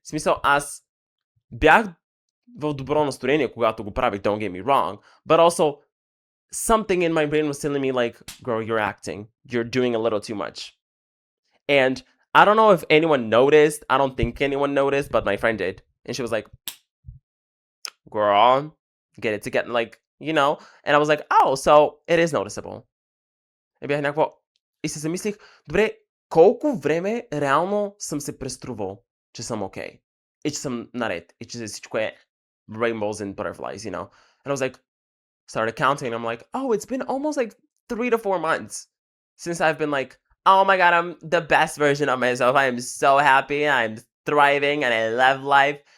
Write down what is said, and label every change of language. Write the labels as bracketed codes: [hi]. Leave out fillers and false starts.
[bg] В смисъл, аз бях в добро настроение, когато го правих, [en] don't get me wrong, but also something in my brain was telling me like, girl, you're acting. You're doing a little too much. And I don't know if anyone noticed. I don't think anyone noticed, but my friend did. And she was like, girl, get it together, like, you know? And I was like, oh, so it is noticeable. [bg] И бях някакво... И се замислих, добре, колко време реално съм се преструвал, че съм окей. И че съм наред. И че всичко е [en] rainbows and butterflies, you know? And I was like, started counting. I'm like, oh, it's been almost like 3 to 4 months since I've been like, oh my god, I'm the best version of myself. I am so happy. I'm thriving and I love life.